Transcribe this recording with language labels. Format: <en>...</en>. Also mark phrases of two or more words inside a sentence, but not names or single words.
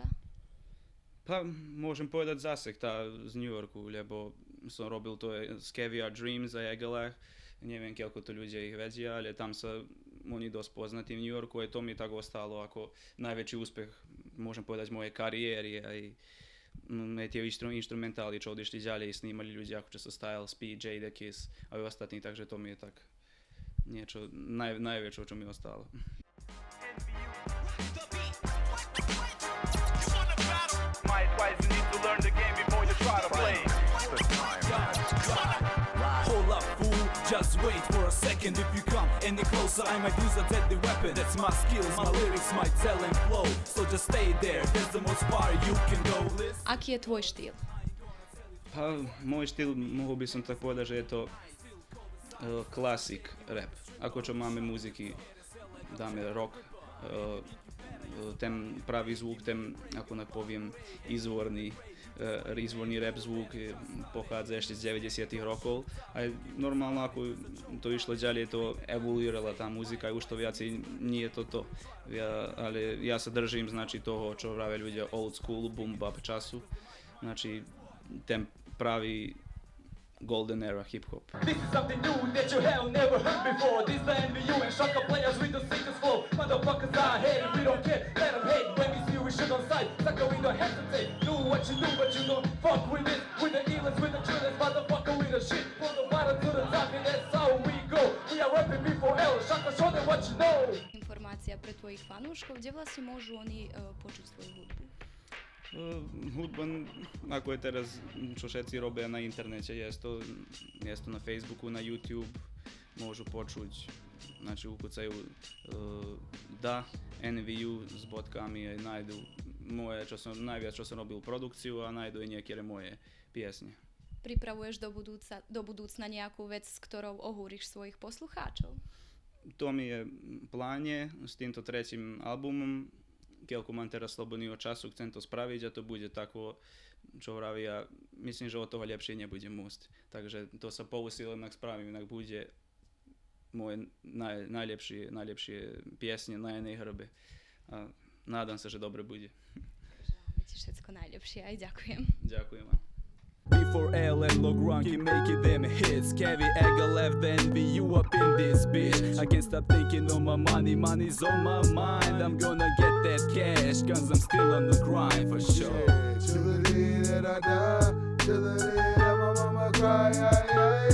<sk>Pa, môžem povedať zase tá z New Yorku, lebo som robil to s Caviar Dreams a Jagelach, neviem, koľko to ľudia ich vedia, ale tam sa oni dosť poznatí v New Yorku, aj to mi tak ostalo ako najväčší úspech, môžem povedať, mojej kariéry, aj tie instrumentály, čo odišli ďalej, snímali ľudia ako čo sa Styles P, Jada Kiss a aj ostatní, takže to mi je tak niečo najväčšie, čo mi ostalo.</sk> <en>Hold up, fool, just wait for a second. If you come any closer, I might use a deadly weapon. That's my skills, my lyrics, my talent flow. So just stay there, that's the most far you can go.</en> <sk>Aký je tvoj štýl? Pa, moj štil,</sk> <sr>mogu bi sam</sr> <sk>tak povedať, že je to klasik rap. Ako čo máme muziky, dáme rock, ten pravý zvuk, ten, ako nak poviem, izvorný rap zvuk pochádza ešte z 90. rokov. A normálno, ako to išlo ďalej, to evoluirala tá muzika, už to viacej nie je toto. Ale ja sa držím, znači, toho, čo vravia ľudia</sk> <en>old school, boom bap</en> <sk>času. Znači, ten pravý</sk> <en>golden era hip-hop. This is something new that you have never heard before. This the NVU and Shaka players with the sickest flow. Motherfuckers are hating, we don't care, let them hate. When we see you, we shoot on sight. Sucker, we don't hesitate. Do what you do, but you don't fuck with it. With the illness, with the drillers, motherfucker, with the shit. From the bottom to the top, and that's how we go. We are rapping B4L, Shaka, show them what you know.</en> <sk>Informácia pre tvojich fanúškov, kde vlastne môžu oni počuť svoju hudbu? Hudba, ako je teraz, čo všetci robia na internete, je to na Facebooku, na YouTube, môžu počuť, znači ukucajú da NVU s bodkami a nájdu moje, najviac čo som robil produkciu a nájdu i niektoré moje piesne. Pripravuješ do budúcna nejakú vec, s ktorou ohúriš svojich poslucháčov? To mi je pláne s týmto tretím albumom. Keľko mám teraz slobodného času, chcem to spraviť a to bude tako, čo vravia, myslím, že od toho lepšie nebude môcť. Takže to sa pousilím, inak spravím, inak bude moje najlepšie piesne na jednej hrbe. A nádam sa, že dobre bude. Želáme ti všetko najlepšie, aj ďakujem. Ďakujem vám.</sk> <en>B4L and Logran keep making them hits. Kevi Egger left the NVU up in this bitch. I can't stop thinking on my money, money's on my mind. I'm gonna get that cash, cause I'm still on the grind for sure. Till the day that I die, till the day that my mama cry,</en>